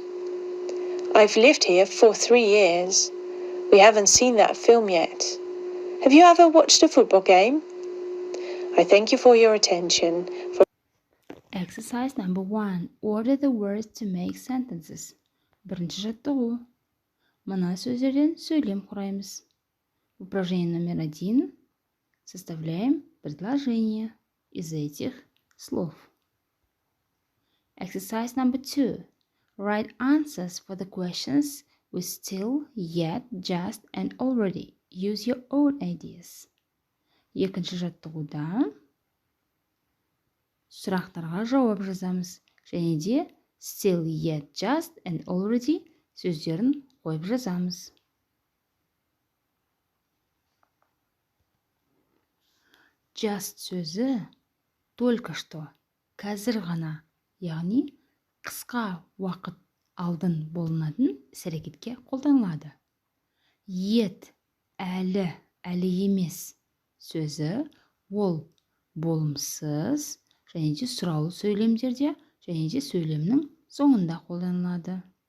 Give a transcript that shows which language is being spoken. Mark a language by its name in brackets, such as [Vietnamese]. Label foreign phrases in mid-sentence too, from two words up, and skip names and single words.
[English] I've lived here for 3 years. We haven't seen that film yet. Have you ever watched a football game? I thank you for your attention. Exercise number 1. Order the words to make sentences. [Kazakh] Бірінші жаттығу. Мына сөздерден сөйлем құраймыз. [Russian] Упражнение номер 1. Составляем предложение из этих слов. [English] Exercise number 2. Write answers for the questions with still, yet, just, and already. Use your own ideas. [Kazakh] Екінші жаттығуда сұрақтарға жауап жазамыз. Және де [English] still, yet, just, and already [Kazakh] сөздерін қойып жазамыз. Just сөзі [Russian] только что, [Kazakh] қазір ғана, яғни қысқа уақыт алдын болынатын іс-әрекетке қолданылады. Yet әлі емес сөзі ол болымсыз және де сұраулы сөйлемдерде және де сөйлемнің соңында қолданылады.